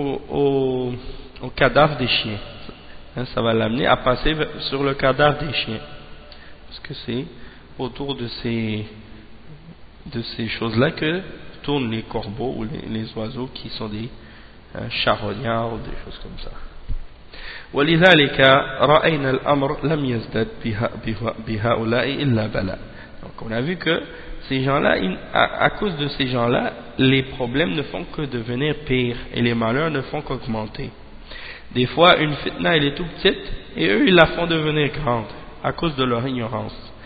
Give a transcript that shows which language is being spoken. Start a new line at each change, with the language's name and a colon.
French: Au cadavre des chiens. Hein, ça va l'amener à passer sur le cadavre des chiens. Parce que c'est autour de ces choses-là que tournent les corbeaux ou les oiseaux qui sont des charognards ou des choses comme ça.
Arabic: ولذلك رأينا الأمر لم يزدد بهؤلاء إلا بلاء.
French: Donc on a vu que ces gens-là, à cause de ces gens-là, les problèmes ne font que devenir pires et les malheurs ne font qu'augmenter. Des fois, une fitna elle est tout petite et eux ils la font devenir grande à cause de leur ignorance.